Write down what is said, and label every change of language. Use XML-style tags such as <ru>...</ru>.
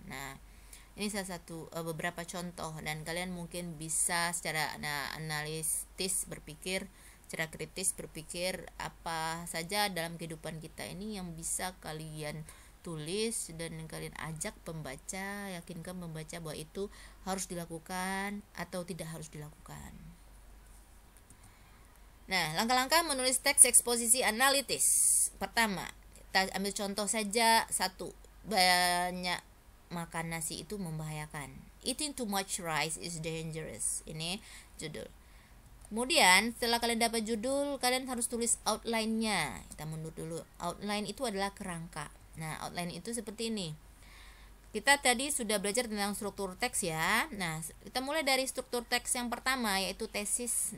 <id>Nah, ini salah satu beberapa contoh, dan kalian mungkin bisa secara analitis berpikir, secara kritis berpikir apa saja dalam kehidupan kita ini yang bisa kalian tulis dan kalian ajak pembaca, yakinkan pembaca bahwa itu harus dilakukan atau tidak harus dilakukan. Nah, langkah-langkah menulis teks eksposisi analitis. Pertama, kita ambil contoh saja satu, banyak makan nasi itu membahayakan.</id> <en>Eating too much rice is dangerous.</en> <id>Ini judul. Kemudian setelah kalian dapat judul, kalian harus tulis outline-nya. Kita mundur dulu. Outline itu adalah kerangka. Nah, outline itu seperti ini. Kita tadi sudah belajar tentang struktur teks ya. Nah, kita mulai dari struktur teks yang pertama yaitu tesis.</id>